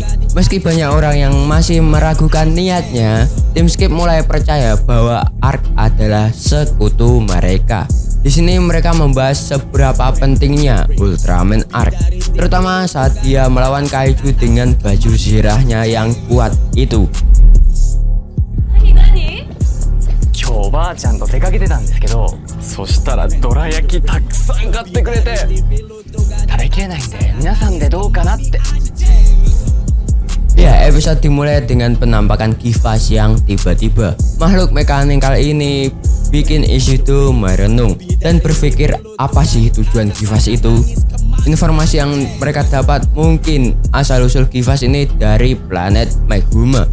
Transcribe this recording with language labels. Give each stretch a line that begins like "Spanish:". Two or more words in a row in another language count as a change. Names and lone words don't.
Indonesian: Meski banyak orang yang masih meragukan niatnya, tim Skip mulai percaya bahwa Arc adalah sekutu mereka. Di sini mereka membahas seberapa pentingnya Ultraman Arc, terutama saat dia melawan kaiju dengan baju zirahnya yang kuat itu.
Japanese: 今日おばあちゃんと出かけてたんですけど、そしたらどら焼きたくさん買ってくれて、食べきれないんで皆さんでどうかなって。
Indonesian: Ya, episode dimulai dengan penampakan Kivas yang tiba-tiba. Makhluk mekanikal ini bikin Ishido merenung dan berpikir, apa sih tujuan Kivas itu? Informasi yang mereka dapat mungkin asal-usul Kivas ini dari planet Meguma.